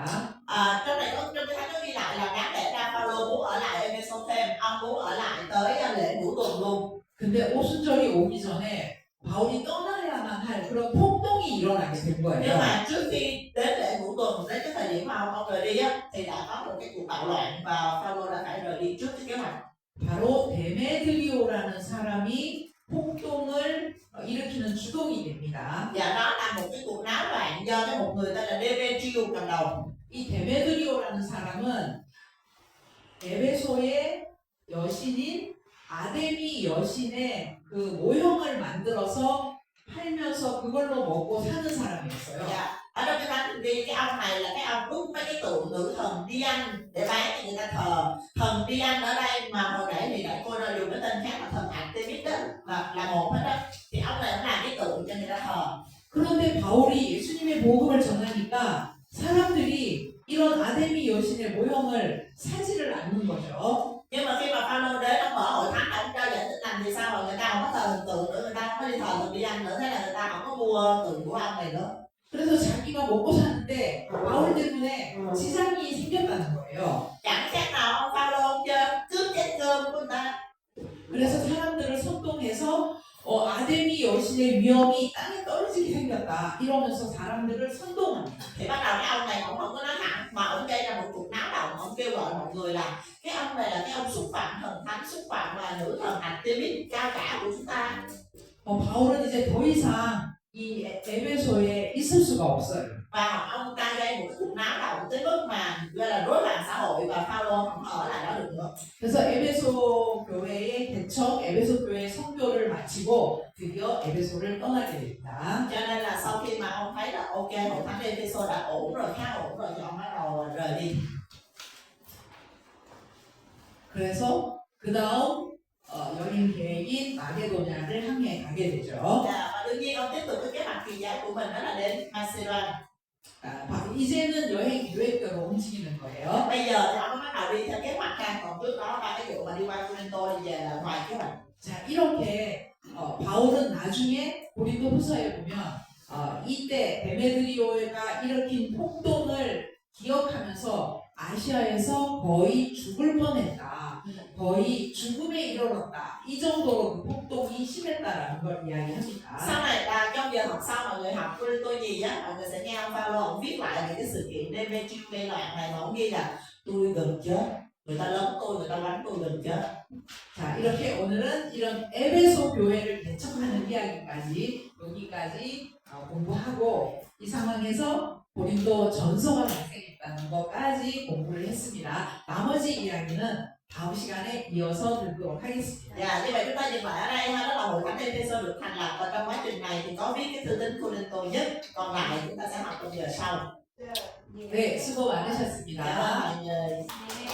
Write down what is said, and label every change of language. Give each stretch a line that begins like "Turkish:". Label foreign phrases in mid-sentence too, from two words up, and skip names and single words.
Vietnamese: Trong này có trong cái thánh nó ghi lại là đáng lẽ ra Phaolô muốn ở lại Ê-phê-sô thêm, ông muốn ở lại tới lễ ngũ tuần luôn.
Korean: 근데 오순절이 오기 전에 바울이 떠나야만 할 그런 폭동이 일어나게 된
Vietnamese: Nhưng
Korean: 거예요.
Vietnamese: mà trước khi đến lễ ngũ tuần, đến cái thời điểm mà ông rời đi á, thì đã có một cái cuộc bạo loạn và Phaolô đã phải rời đi trước cái kế hoạch.
Korean: 바로 데메드리오라는 사람이 폭동을 일으키는 주동이 됩니다.
Vietnamese: Và đó là một cái cuộc náo loạn do cái một người tên là Demetrio cầm đầu.
Korean: 이 데메드리오라는 사람은 에베소의 여신인 아데미 여신의 그 모형을 만들어서 팔면서 그걸로 먹고 사는 사람이었어요.
Vietnamese: Dạ. Ở trong cái thánh thì cái ông này là cái ông đúc mấy cái tượng nữ thần Dian để bán cho người ta thờ. Thần Dian ở đây mà hồi nãy thì đại cô đã dùng cái tên khác là thần Artemis đó, là một hết đó. Thì ông này cũng làm cái tượng cho người ta thờ.
Korean: 그런데 바울이 예수님의 복음을 전하니까 사람들이 이런 아데미 여신의 모형을 사지를 않는 거죠.
Vietnamese: Nhưng mà khi mà Phaolô đến ông mở hội thánh, ông cho giải thích làm gì sao mà người ta không có thờ hình tượng nữa, người ta không có đi thờ thần Dian nữa, thế là người ta không có mua tượng của ông này nữa.
Korean: 그래서 자기가 먹고 사는데 바울 때문에 지장이 생겼다는 거예요.
Vietnamese: Chẳng khác nào ông Phaolô chơi cướp chén cơm của người ta.
Korean: 그래서 사람들을 선동해서 아데미 여신의 위엄이 땅에 떨어지게 생겼다 이러면서 사람들을 선동합니다.
Vietnamese: Thì bắt đầu cái ông này ông không có nói thẳng mà ông gây ra một cuộc náo động, ông kêu gọi mọi người là cái ông này là cái ông xúc phạm thần thánh, xúc phạm là nữ thần Artemis cao cả của chúng ta.
Korean: 바울은 이제 더 이상 이 에베소에 있을 수가 없어요.
Vietnamese: Và ông ta gây một cái cuộc náo động tới mức mà gọi là rối loạn xã hội và Phaolô không ở lại đó được nữa.
Korean: 그래서 에베소 교회의 개척, 에베소 교회의 선교를 마치고 드디어 에베소를 떠나게 됩니다.
Vietnamese: Cho nên là sau khi mà ông thấy là ok hội thánh Epheso đã ổn rồi, khá ổn rồi thì ông bắt đầu rời đi.
Korean: 그래서 그 다음 여행 계획인 마게도냐를 향해 가게 되죠.
Vietnamese: Và đương nhiên ông tiếp tục cái kế hoạch kỳ giải của mình đó là đến Macedonia.
Korean: 이제는 여행 계획대로 움직이는 거예요.
Vietnamese: Bây giờ thì ông có bắt đầu đi theo kế hoạch khác, còn trước đó ba cái vụ mà đi qua Corinto thì về là ngoài kế hoạch.
Korean: 자, 이렇게 바울은 나중에 고린도 후서에 보면 이때 데메드리오가 일으킨 폭동을 기억하면서 아시아에서 거의 죽을 뻔했다. 거의 죽음에 이르렀다. 이 정도로 그 폭동이 심했다라는 걸 이야기합니다.
Vietnamese: Sau này là trong giờ học sau mọi người học Corinto gì á, mọi người sẽ nghe ông Phaolô ông viết lại những cái sự kiện Demetrio gây loạn này mà ông ghi là tôi gần chết, người ta lớn tôi, người ta đánh tôi gần chết.
Korean: 자, 이렇게 오늘은 이런 에베소 교회를 개척하는 이야기까지 여기까지 공부하고 이 상황에서 고린도 전서가 발생했다는 것까지 공부를 했습니다. 나머지 이야기는 다음 시간에 이어서 듣도록 하겠습니다.
Vietnamese: Dạ, như vậy chúng ta dừng lại ở đây ha, đó là hội thánh Epheso được thành lập và trong quá trình này thì có viết cái thư tín Corinto nhất, còn lại chúng ta sẽ học trong giờ sau.
Korean: 네, 수고
Vietnamese: Cảm ơn
Korean: 많으셨습니다.
Vietnamese: mọi người.